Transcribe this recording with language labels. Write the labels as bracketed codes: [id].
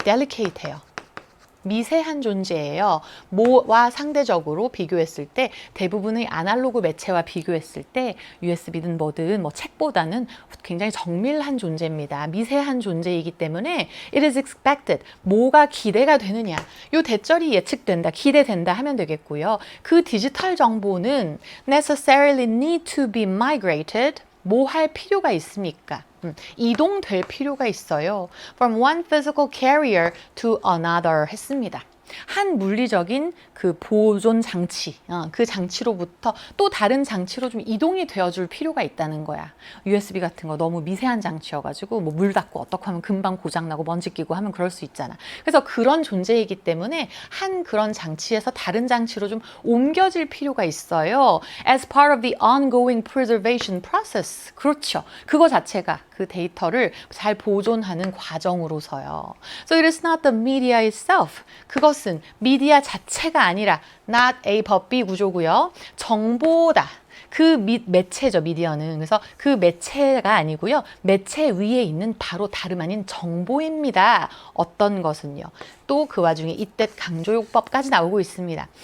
[ko] delicate해요. 미세한 존재예요. 뭐와 상대적으로 비교했을 때 대부분의 아날로그 매체와 비교했을 때 USB든 뭐든 뭐 책보다는 굉장히 정밀한 존재입니다. 미세한 존재이기 때문에 [en] it is expected. [ko] 뭐가 기대가 되느냐. 요 대절이 예측된다, 기대된다 하면 되겠고요. 그 디지털 정보는 [en] necessarily need to be migrated. [ko] 뭐 할 필요가 있습니까? 이동될 필요가 있어요. [en] From one physical carrier to another 했습니다. [ko] 한 물리적인 그 보존 장치, 그 장치로부터 또 다른 장치로 좀 이동이 되어줄 필요가 있다는 거야. USB 같은 거 너무 미세한 장치여가지고 뭐 물 닿고 어떻게 하면 금방 고장나고 먼지 끼고 하면 그럴 수 있잖아. 그래서 그런 존재이기 때문에 한 그런 장치에서 다른 장치로 좀 옮겨질 필요가 있어요. [en] As part of the ongoing preservation process. [ko] 그렇죠. 그거 자체가 그 데이터를 잘 보존하는 과정으로서요. [en] So it is not the media itself. [ko] 그것은 미디어 자체가 아니라 not A but B 구조고요. 정보다. 그 매체죠, 미디어는. 그래서 그 매체가 아니고요. 매체 위에 있는 바로 다름 아닌 정보입니다. 어떤 것은요. 또 그 와중에 이때 강조요법까지 나오고 있습니다.